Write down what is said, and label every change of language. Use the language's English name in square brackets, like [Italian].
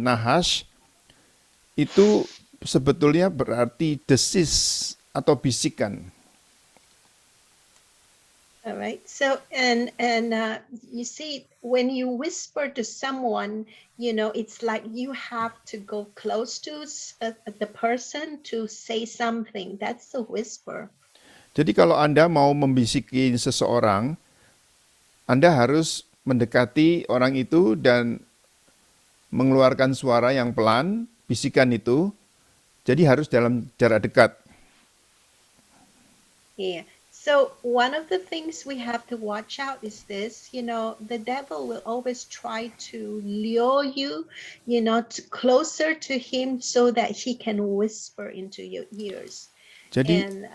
[Indonesian] Nahas itu sebetulnya berarti desis atau bisikan. [English] All right. So and you see, when you whisper to someone, it's like you have to go close to the person to say something. That's a whisper. [Indonesian] Jadi kalau Anda mau membisiki seseorang, Anda harus mendekati orang itu dan mengeluarkan suara yang pelan, bisikan itu. Jadi harus dalam jarak dekat. [English] Yeah. So one of the things we have to watch out is this, the devil will always try to lure you, closer to him so that he can whisper into your ears. [Indonesian] Jadi,